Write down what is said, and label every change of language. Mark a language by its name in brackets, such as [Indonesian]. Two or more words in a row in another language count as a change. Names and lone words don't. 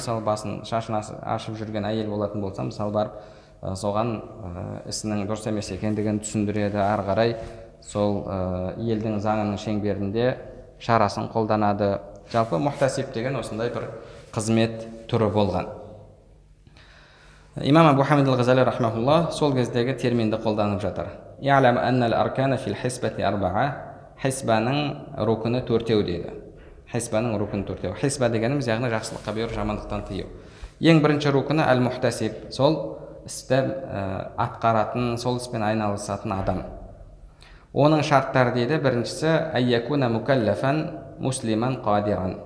[Kazakh] Мысалы, басын, шашын ашып жүрген әйел болатын болса, мысалы, барып соған ісінің дұрыс емес екендігін түсіндіреді, ары қарай сол елдің заңының шеңберінде шарасын қолданады. Жалпы мухтасиб деген осындай бір қызмет түрі болған. Имам Абу Хамид ал-Ғазали рахмаулла сол кездегі терминді қолданып жатыр. [Arabic] اعلم أن الأركان في الحسبة أربعة. [Kazakh] Хисбаның рукыны төртеу дейді. Хисбаның рукыны төртеу. Хисба дегеніміз яғни жақсылыққа бұйырып, жамандықтан тыю. Ең бірінші рукыны әл-мухтасиб, сол істі атқаратын, сол іспен айналысатын адам. Оның шарттары дейді, біріншісі [Arabic] أن يكون مكلفا مسلما قادرا.